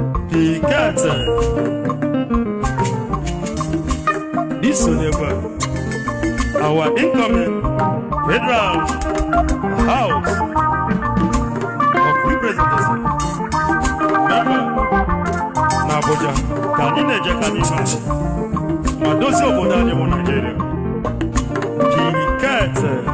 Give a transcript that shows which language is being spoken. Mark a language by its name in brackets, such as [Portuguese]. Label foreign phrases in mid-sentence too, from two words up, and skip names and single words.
[English] The captain. This one, our incoming Federal House of Representatives. [Igbo] Member na Abuja, ka anyị na-eje ka anyị na-achị. Ma dozie obodo anyị bụ Nigeria. King Kete.